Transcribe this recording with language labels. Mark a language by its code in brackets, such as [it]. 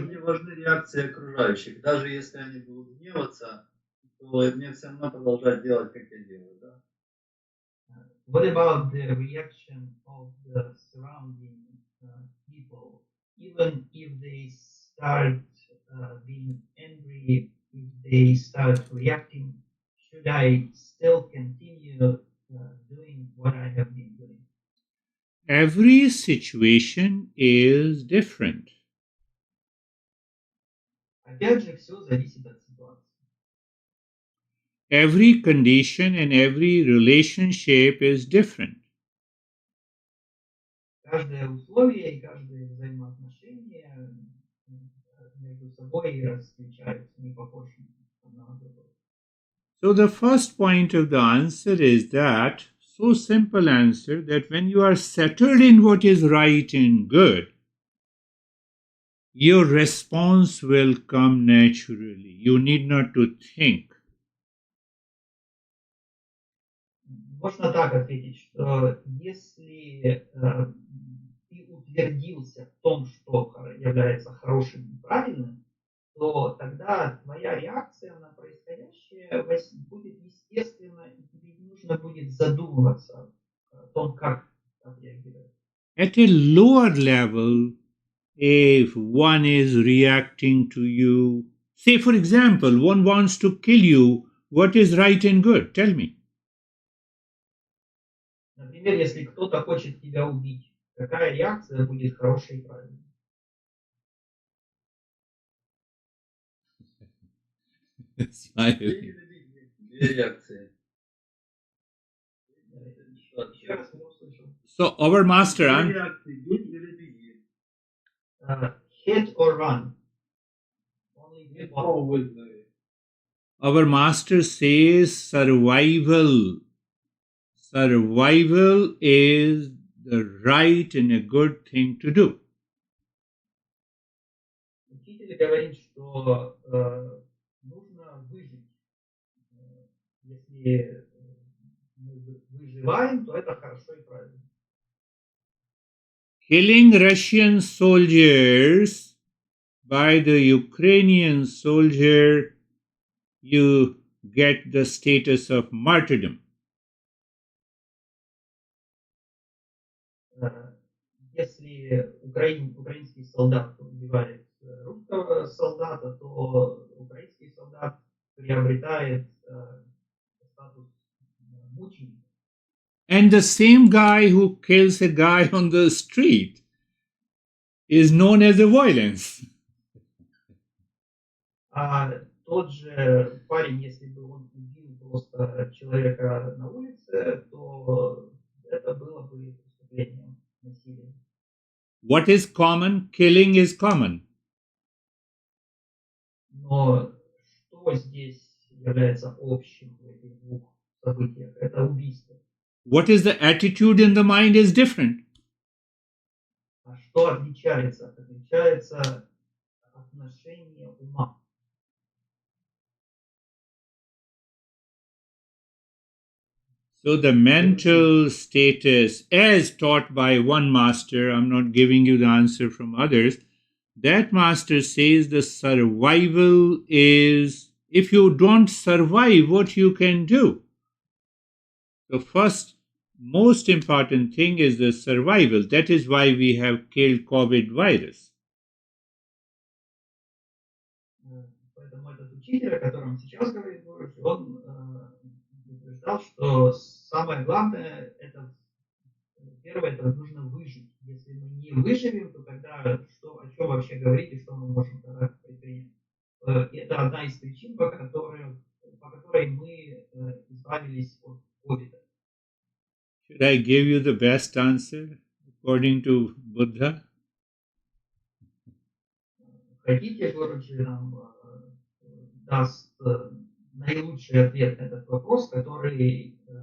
[ru] Мне важны реакции окружающих. Даже если они будут гневаться, то мне все равно продолжать делать, как я делаю. Да? [en] What about the reaction of the surrounding people? Even if they start being angry, if they start reacting, should I still continue doing what I have been doing? Every situation is different. [ru] Опять же, все зависит от ситуации. [en] Every condition and every relationship is different. [ru] Каждое условие и каждое взаимоотношение между собой различаются, не похожи одно на другое. [en] So the first point of the answer is that, so simple answer, that when you are settled in what is right and good, your response will come naturally. You need not to think. [ru] Можно так ответить, что если ты утвердился в том, что является хорошим и правильным, то тогда твоя реакция на происходящее будет естественна, и тебе не нужно будет задумываться о том, как отреагировать. [en] At a lower level, if one is reacting to you, say for example, one wants to kill you, what is right and good? Tell me. [ru] Например, если кто-то хочет тебя убить, какая реакция будет хорошей и правильной? [en] Smiling. [ru] Две реакции. Еще раз не услышал. [en] So our master, [ru] Две реакции. Бей или беги. [en] Hit or run? Only [ru] Не [en] one. [ru] пробуй. [en] our master says survival. Survival is the right and a good thing to do. [ru] Учитель говорит, что нужно выжить. Если мы выживаем, то это хорошо и правильно. [en] Killing Russian soldiers by the Ukrainian soldier, you get the status of martyrdom. [ru] Если украинский солдат убивает русского солдата, то украинский солдат приобретает статус мученика. [en] And the same guy who kills a guy on the street is known as a violence. [ru] А тот же парень, если бы он убил просто человека на улице, то это было бы преступлением насилия. [en] What is common? Killing is common. [ru] Но что здесь является общим в этих двух событиях? Это убийство. [en] What is the attitude in the mind is different. [ru] А что отличается? Отличается отношение ума. [en] So the mental status, as taught by one master, I'm not giving you the answer from others, that master says the survival is, if you don't survive, what you can do. The first, most important thing is the survival. That is why we have killed COVID virus. [ru] Поэтому этот учитель, о котором сейчас говорит Гуру, он утверждал, что самое главное, это первое, это нужно выжить. Если мы не выживем, то тогда о чем вообще говорить и что мы можем тогда предпринять? Это одна из причин, по которой мы избавились от ковида. [en] Should I give you the best answer according to Buddha? [ru] Хотите, Гуруджи нам даст наилучший ответ на этот вопрос, который